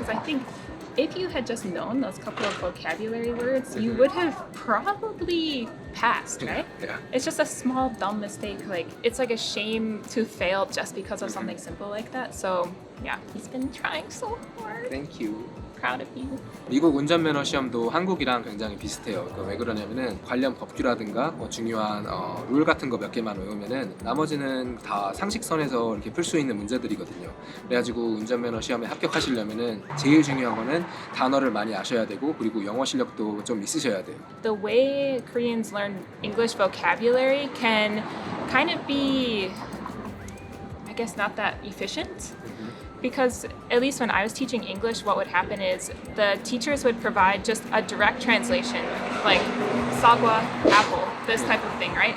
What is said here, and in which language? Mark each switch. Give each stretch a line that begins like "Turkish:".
English: Because I think if you had just known those couple of vocabulary words, you would have probably passed, right? Yeah. It's just a small dumb mistake. Like it's like a shame to fail just because of something simple like that. So yeah, he's been trying so hard. Thank you. Proud of you.
Korean: 미국 운전면허 시험도 한국이랑 굉장히 비슷해요. 왜 그러냐면은 관련 법규라든가 뭐 중요한 룰 같은 거 몇 개만 외우면은 나머지는 다 상식선에서 이렇게 풀 수 있는 문제들이거든요. 그래가지고 운전면허 시험에 합격하시려면은 제일 중요한 거는 단어를 많이 아셔야 되고 그리고 영어 실력도 좀 있으셔야 돼요.
English: The way Koreans learn English vocabulary can kind of be, I guess, not that efficient. Because at least when I was teaching English, what would happen is the teachers would provide just a direct translation, like sagwa, apple, this type of thing, right?